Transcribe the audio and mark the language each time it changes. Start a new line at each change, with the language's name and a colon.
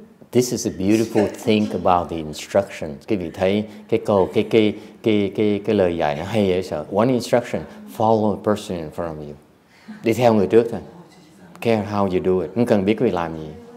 English: This is a beautiful thing about the instructions.
Vietnamese: Quý vị thấy cái câu cái lời dạy nó hay dễ sợ.
English: One instruction: follow a person in front of you.
Vietnamese: Đi theo người trước thôi.
English: Care how you do it.
Vietnamese: Không cần biết quý vị làm gì.